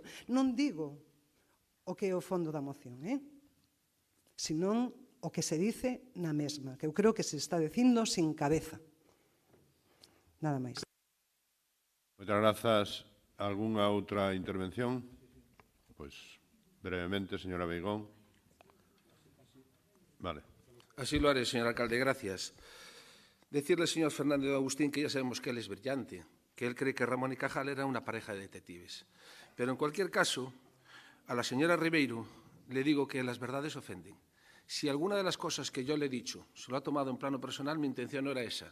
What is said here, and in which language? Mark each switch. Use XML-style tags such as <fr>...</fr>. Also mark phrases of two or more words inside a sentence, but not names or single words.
<gl>Non digo o que é o fondo da moción, senón o que se dice na mesma, que eu creo que se está dicindo sin cabeza. Nada máis. Moitas grazas. Algúnha outra intervención? Pois, brevemente, señora Abeigón. Vale.</gl> <es>Así lo haré, señor alcalde, gracias. Decirle, señor Fernández Agustín, que ya sabemos que él es brillante, que él cree que Ramón y Cajal era una pareja de detectives. Pero, en cualquier caso, a la señora Ribeiro le digo que las verdades ofenden. Si alguna de las cosas que yo le he dicho se lo ha tomado en plano personal, mi intención no era esa.</es>